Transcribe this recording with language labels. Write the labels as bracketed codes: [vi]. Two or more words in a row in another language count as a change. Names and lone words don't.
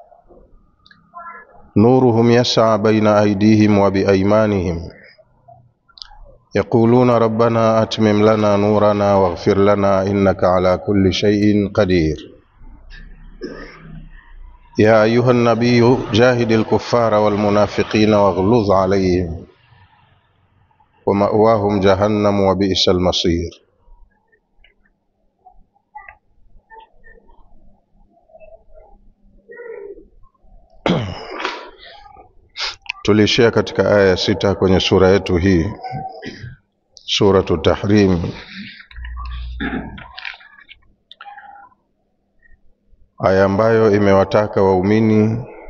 [ar] نورهم يسعى بين أيديهم وبأيمانهم يقولون ربنا أتمم لنا نورنا واغفر لنا إنك على كل شيء قدير. يا أيها النبي جاهد الكفار والمنافقين واغلظ عليهم ومأواهم جهنم وبئس المصير. [sw] Tulishia katika aya 6 kwenye sura yetu hii, Suratu Tahrim, aya ambayo imewataka waumini